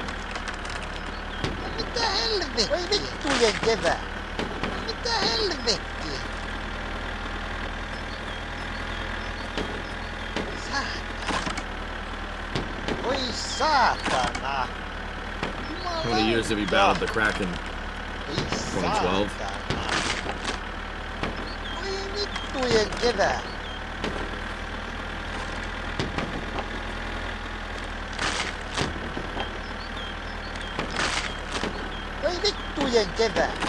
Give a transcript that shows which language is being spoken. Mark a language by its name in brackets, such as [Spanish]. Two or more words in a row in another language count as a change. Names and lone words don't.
[Finnish] Mitä helvettiä? Voi vittujen kevää. Mitä helvettiä? Saatana. Voi saatana. [English] How many years have you battled the Kraken? 2012. [Finnish] Voi vittujen kevää. Voi vittujen kevää.